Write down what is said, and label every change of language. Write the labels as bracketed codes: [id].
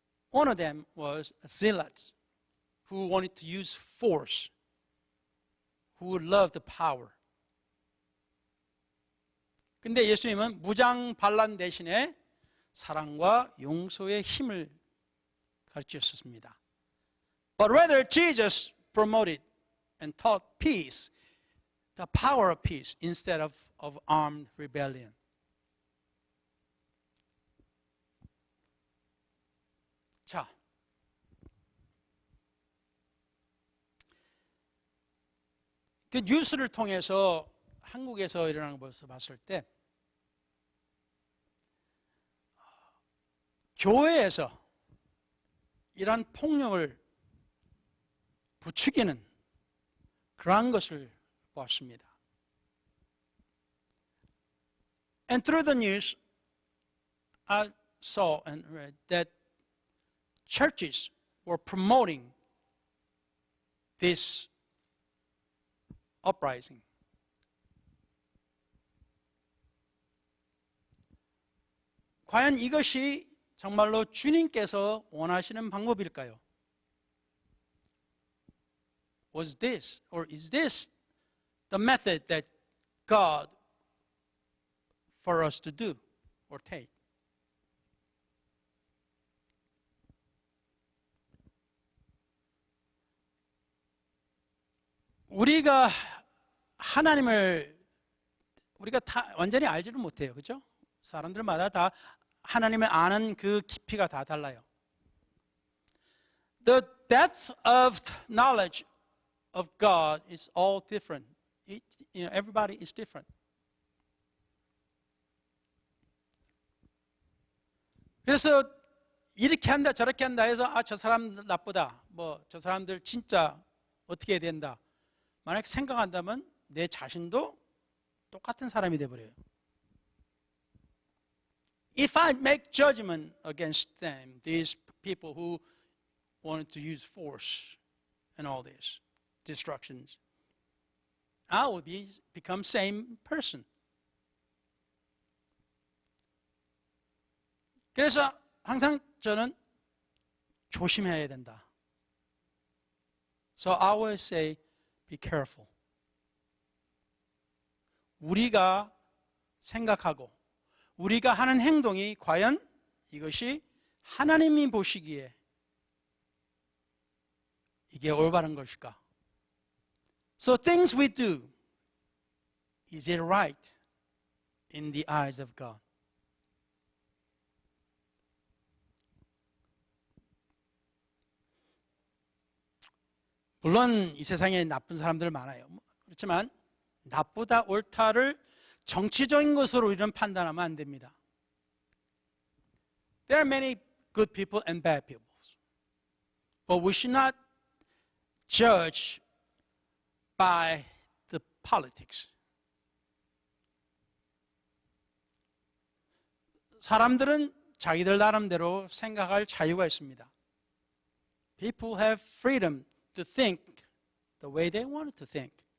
[en] One of them was a zealot who wanted to use force, who would love the power. [ko] 근데 예수님은 무장 반란 대신에 사랑과 용서의 힘을 가르치셨습니다. [en] But rather Jesus promoted and taught peace, the power of peace instead of armed rebellion. [ko] 자, 그 뉴스를 통해서 한국에서 일어나는 것을 봤을 때 교회에서 이러한 폭력을 부추기는 그러한 것을 보았습니다. [en] And through the news, I saw and read that churches were promoting this uprising. [ko] 과연 이것이 정말로 주님께서 원하시는 방법일까요? [en] Was this or is this the method that God for us to do or take? [ko] 우리가 하나님을 우리가 다 완전히 알지를 못해요. 그렇죠? 사람들마다 다 하나님을 아는 그 깊이가 다 달라요. [en] The depth of knowledge of God is all different. Everybody is different. [ko] 그래서 이렇게 한다 저렇게 한다 해서 저 사람 나쁘다, 저 사람들 진짜 어떻게 해야 된다, 만약 생각한다면 내 자신도 똑같은 사람이 돼버려요. [en] If I make judgment against them, these people who wanted to use force and all these destructions, I will become same person. [ko] 그래서 항상 저는 조심해야 된다. [en] So I always say, be careful. [ko] 우리가 생각하고 우리가 하는 행동이 과연 이것이 하나님이 보시기에 이게 올바른 것일까? [en] So things we do, is it right in the eyes of God? [ko] 물론 이 세상에 나쁜 사람들 많아요. 그렇지만 나쁘다 옳다를 정치적인 것으로 우리는 판단하면 안 됩니다. [en] There are many good people and bad people. But we should not judge by the politics. [ko] 사람들은 자기들 나름대로 생각할 자유가 있습니다. [en] People have freedom to think the way they wanted to think.